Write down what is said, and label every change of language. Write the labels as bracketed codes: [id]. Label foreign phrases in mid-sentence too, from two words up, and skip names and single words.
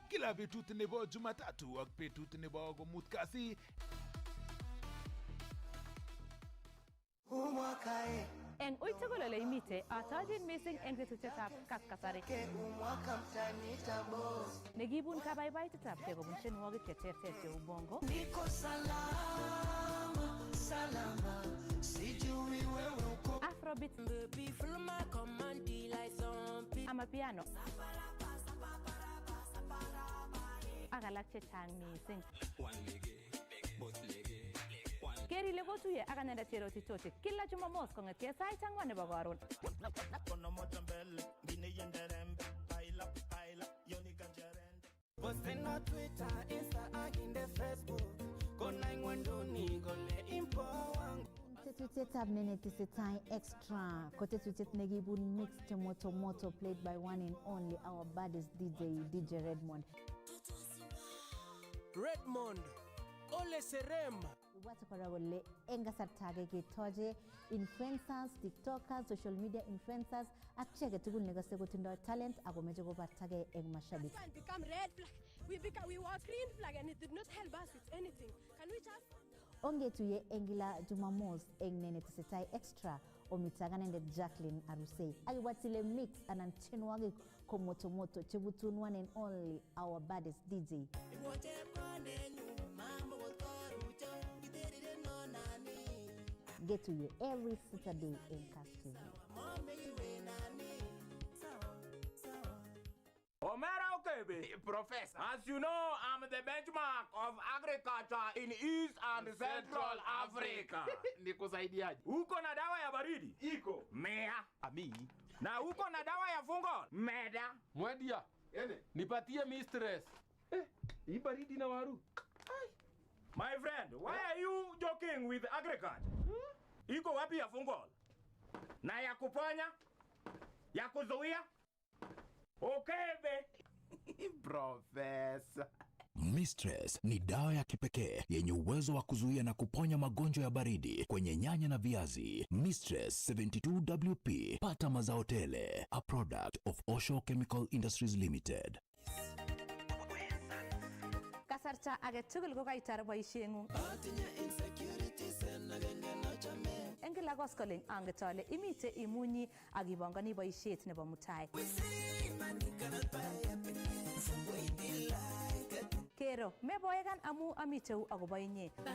[kln] Kila betut nebo Jumatatu ak betut nebo komut kasi Eng uitugul imite atajin missing eng tetutyetab kaskasari. Nekibun kabaibaitetab kei kobun tienwogik cheterter cheu bongo. [sw] Niko salama, salama, sijui wewe uko. [en] Afrobeat. Baby, feel my command like some Amapiano. [kln] Ak alak chechang missing. Keri ile kotuye ak anendet Cherotich kila Jumamos kong'etkei sait 4 nebo karon. [en] Posten on Twitter, Insta, [kln] ak inde Facebook. Kona ingwanduni kole impo wangu. Tetutyetab nenetesetai [en] extra [kln] ko tetutiet nekibun mix chemoto moto [en] played by one and only our baddest DJ Redmond. [kln] Redmond, Ole Serem. Ibwate kora kole eng kasarta age ketoche influencers, tiktokers, [en] social media influencers [kln] ak chi age tugul nekose kotindoi talent ako meche kobartagei eng mashabik. [en] Can become red flag. We were green flag and it did not help us with anything. Can we just? [kln] Ongetuye eng kila Jumamos eng nenetesetai extra omitaganende Jacqueline Arusei. Akiwatile mix anan tienwogik ko moto moto chebutun [en] one and only our baddest DJ. Get to you every Saturday in Kass Tv. Omera Okebe, Professor. As you know, I'm the benchmark of agriculture in East and Central Africa. [sw] Nikusaidiaje? Uko na dawa ya baridi? Iko. Mea. Ami. Na uko na dawa ya fungo? Meda. Mwedia. Nipatie mistress. Hii baridi na waru. [en] My friend, why are you joking with agriculture? [sw] Iko wapi ya fungo? Na ya kuponya? Ya kuzuia? Okebe. [en] Professor. [sw] Mistress ni dawa ya kipekee yenye uwezo wa kuzuia na kuponya magonjwa ya baridi kwenye nyanya na viazi. Mistress 72WP, [en] pata mazao tele, a product of Osho Chemical Industries Limited. [kln] Kasarta age tugul ko kaitar boisieng'ung. Eng kila koskoling anget ale imite imunyi ak ibongoni boisiet nebo mutai. Kero, meboekan amu amiteu akobo inye.